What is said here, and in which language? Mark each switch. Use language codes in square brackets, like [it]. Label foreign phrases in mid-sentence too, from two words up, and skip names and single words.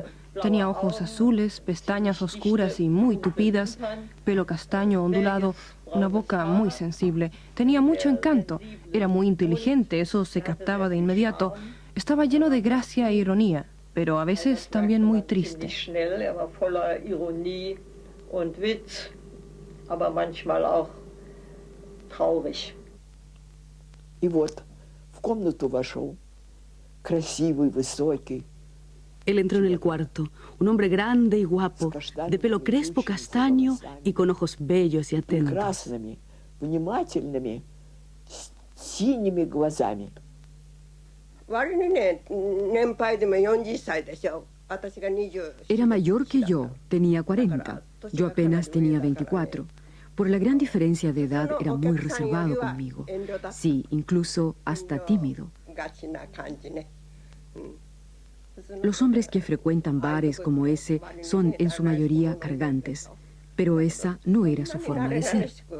[es] Tenía ojos azules, pestañas oscuras y muy tupidas, pelo castaño ondulado, una boca muy sensible. Tenía mucho encanto. Era muy inteligente, eso se captaba de inmediato. Estaba lleno de gracia e ironía, pero a veces también muy triste. [ru] И вот в комнату вошел красивый, высокий. [es] Él entró en el cuarto, un hombre grande y guapo, de pelo crespo castaño y con ojos bellos y atentos. [ru] Прекрасными, внимательными, синими глазами. [es] Era mayor que yo, tenía 40. Yo apenas tenía 24. Por la gran diferencia de edad era muy reservado conmigo. Sí, incluso hasta tímido. Los hombres que frecuentan bares como ese son en su mayoría cargantes, pero esa no era su forma de ser.